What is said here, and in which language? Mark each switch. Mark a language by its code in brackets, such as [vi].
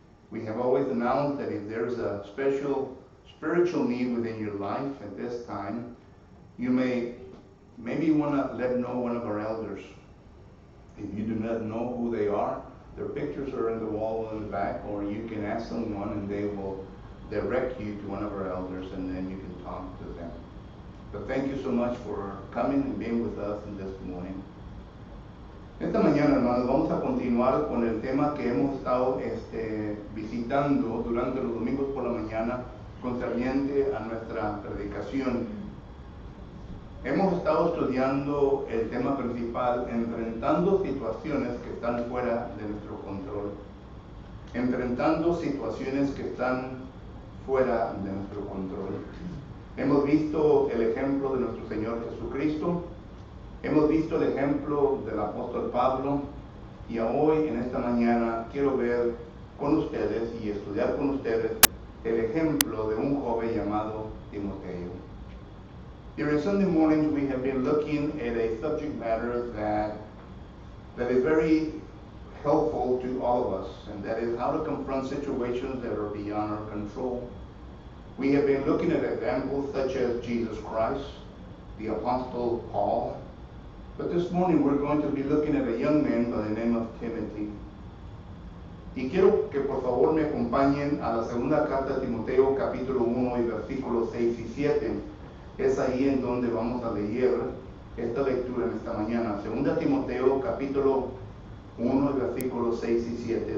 [en] We have always announced that if there's a special spiritual need within your life at this time, you may maybe want to let know one of our elders. If you do not know who they are, their pictures are in the wall in the back, or you can ask someone and they will direct you to one of our elders and then you can talk to them. But thank you so much for coming and being with us this morning. [es] Esta mañana, hermanos, vamos a continuar con el tema que hemos estado visitando durante los domingos por la mañana concerniente a nuestra predicación. Hemos estado estudiando el tema principal, enfrentando situaciones que están fuera de nuestro control. Enfrentando situaciones que están fuera de nuestro control. Hemos visto el ejemplo de nuestro Señor Jesucristo. Hemos visto el ejemplo del apóstol Pablo. Y hoy, en esta mañana, quiero ver con ustedes y estudiar con ustedes el ejemplo de un joven llamado Timoteo. [en] During Sunday mornings, we have been looking at a subject matter that is very helpful to all of us, and that is how to confront situations that are beyond our control. We have been looking at examples such as Jesus Christ, the Apostle Paul, but this morning we're going to be looking at a young man by the name of Timothy. [es] Y quiero que por favor me acompañen a la segunda carta de Timoteo, capítulo 1 y versículos 6 y 7. Es ahí en donde vamos a leer esta lectura en esta mañana. Segunda Timoteo, capítulo 1, versículos 6 y 7.